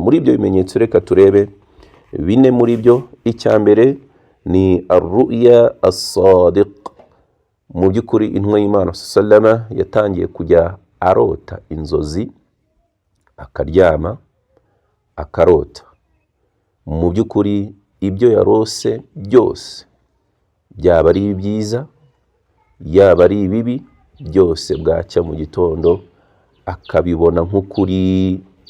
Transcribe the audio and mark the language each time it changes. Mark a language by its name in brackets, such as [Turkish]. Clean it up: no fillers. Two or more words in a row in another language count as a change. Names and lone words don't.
[Kinyarwanda] Muri ibyo bimenyetso reka turebe bine muri byo. Icya mbere ni [Arabic] ar-ru'ya as-sadiq. [Kinyarwanda] Mu by'ukuri intumwa y'Imana sallama yatangiye kujya arota inzozi, akaryama akarota. Mu by'ukuri ibyo yarose byose, byaba ari byiza yaba ari bibi, byose bwacya mu gitondo akabibona nk'ukuri,